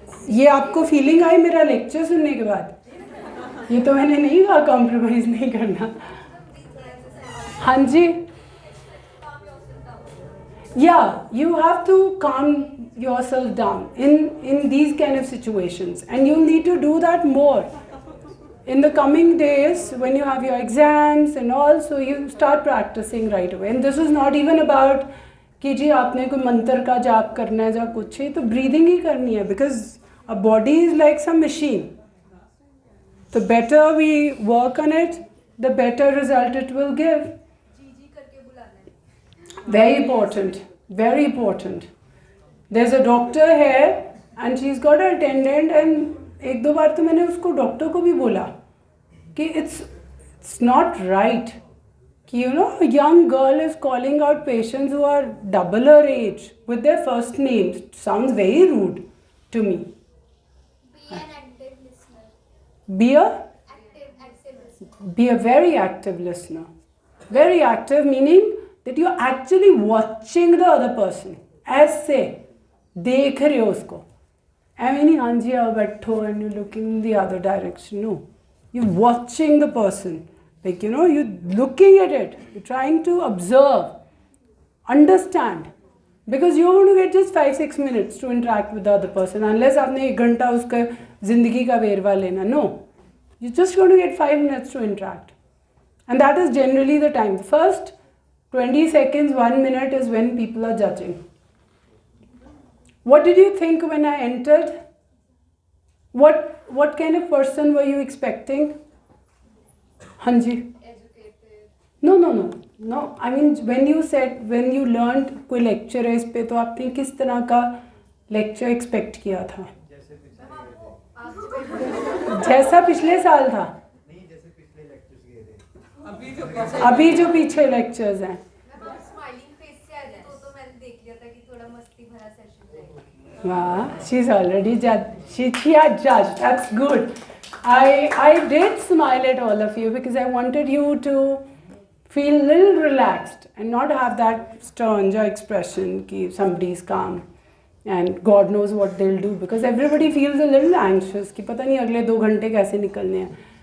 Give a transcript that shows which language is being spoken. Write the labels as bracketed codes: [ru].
[hi] ये आपको फीलिंग आई मेरा लेक्चर सुनने के बाद? ये तो मैंने नहीं कहा कॉम्प्रोमाइज़ नहीं करना. हाँ जी. [en] Yeah, you have to calm yourself down in these kind of situations, and you need to do that more in the coming days when you have your exams and all. So you start practicing right away. And this is not even about [hi] कि जी आपने कोई मंत्र का जाप करना है या कुछ ही, तो breathing ही करनी है, [en] because a body is like some machine. The better we work on it, the better result it will give. Very important, very important. There's a doctor here and she's got an attendant, and [hi] एक दो बार तो मैंने उसको doctor को भी बोला [en] कि it's not right कि a young girl is calling out patients who are double her age with their first names. It sounds very rude to me. Be an active listener. Be a Active listener. Be a very active listener. Very active meaning that you're actually watching the other person. [hi] ऐसे देख रहे हो उसको. [en] I mean, [hi] हाँ जी आओ बैठो [en] and you're looking in the other direction. No. You're watching the person. Like, you're looking at it. You're trying to observe. Understand. Because you're going to get just 5-6 minutes to interact with the other person. Unless [hi] आपने 1 घंटा उसका ज़िंदगी का वेरवा लेना. [en] No. You're just going to get 5 minutes to interact. And that is generally the time. The first 20 seconds, 1 minute is when people are judging. What did you think when I entered? What kind of person were you expecting? Hanji? Educated. No. I mean, [hi] when you learned कोई lecture है इस पे तो आपने किस तरह का lecture expect किया था? जैसा पिछले साल था? नहीं, जैसे पिछले lectures गए थे। अभी जो पीछे lectures हैं। स्माइलिंग फेस से आए थे तो मैंने देख लिया था कि थोड़ा मस्ती भरा सेशन रहेगा। [en] Wow, she's already judged. She had judged. That's good. I did smile at all of you because I wanted you to feel a little relaxed and not have that stern expression that somebody's calm and God knows what they'll do, because everybody feels a little anxious [hi] कि पता नहीं अगले 2 घंटे कैसे निकलने हैं.